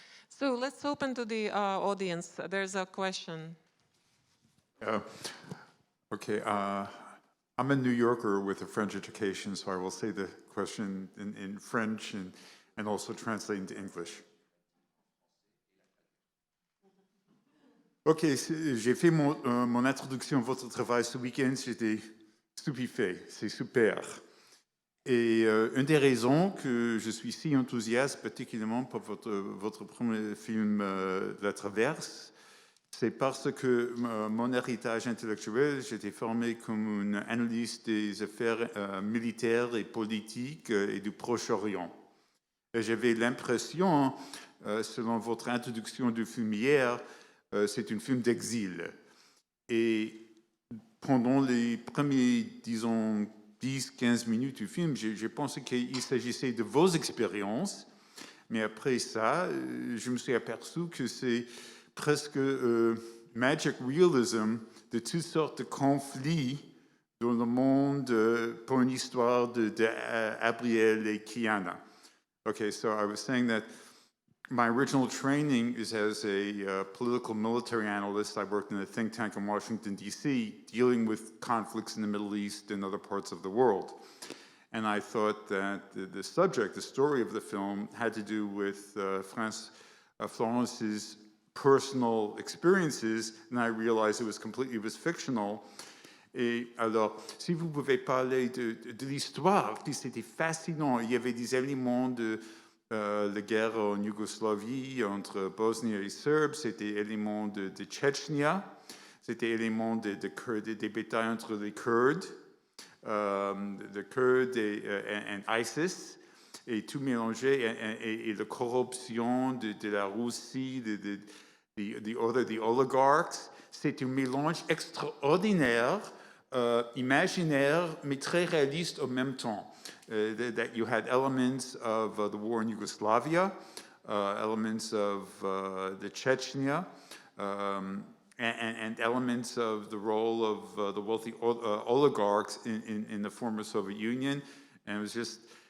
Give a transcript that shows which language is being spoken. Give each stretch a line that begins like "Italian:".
English: So let's open to the audience. There's a question. Okay. I'm a New Yorker with a French education, so I will say the question in French and also translate into English.
French: Ok, j'ai fait mon introduction à votre travail ce week-end, j'étais stupéfait, c'est super. Et une des raisons que je suis si enthousiaste, particulièrement pour votre premier film, La Traverse, c'est parce que mon héritage intellectuel, j'étais formé comme un analyste des affaires militaires et politiques et du Proche-Orient. Et j'avais l'impression, selon votre introduction du film hier, c'est un film d'exil. Et pendant les premiers, disons, 10-15 minutes du film, j'ai pensé qu'il s'agissait de vos expériences. Mais après ça, je me suis aperçu que c'est presque
English: magic realism
French: de toutes sortes de conflits dans le monde pour une histoire de Gabriel et Kiana.
English: Okay, so I was saying that my original training is as a political military analyst. I worked in a think tank in Washington, D.C., dealing with conflicts in the Middle East and other parts of the world. And I thought that the subject, the story of the film, had to do with Florence's personal experiences, and I realized it was fictional.
French: Et alors, si vous pouvez parler de l'histoire, puis c'était fascinant. Il y avait des éléments de la guerre en Yougoslavie entre Bosnie et Serbes, c'était éléments de Tchétchenia, c'était éléments des batailles entre les Kurdes, et ISIS, et tout mélangé, et la corruption de la Russie,
English: the oligarchs.
French: C'est un mélange extraordinaire, imaginaire, mais très réaliste en même temps.
English: That you had elements of the war in Yugoslavia, elements of the Chechnya, and elements of the role of the wealthy oligarchs in the former Soviet Union. And it was just